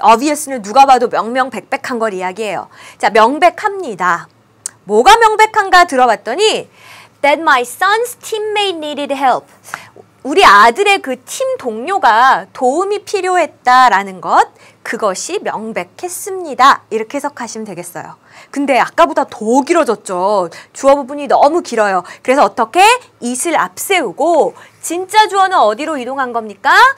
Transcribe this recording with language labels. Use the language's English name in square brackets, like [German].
[Korean] obvious는 누가 봐도 명명백백한 걸 이야기해요. 자, 명백합니다. 뭐가 명백한가 들어봤더니 [English] that my son's teammate needed help. [Korean] 우리 아들의 그 팀 동료가 도움이 필요했다라는 것, 그것이 명백했습니다. 이렇게 해석하시면 되겠어요. 근데 아까보다 더 길어졌죠. 주어 부분이 너무 길어요. 그래서 어떻게? it을 앞세우고 진짜 주어는 어디로 이동한 겁니까?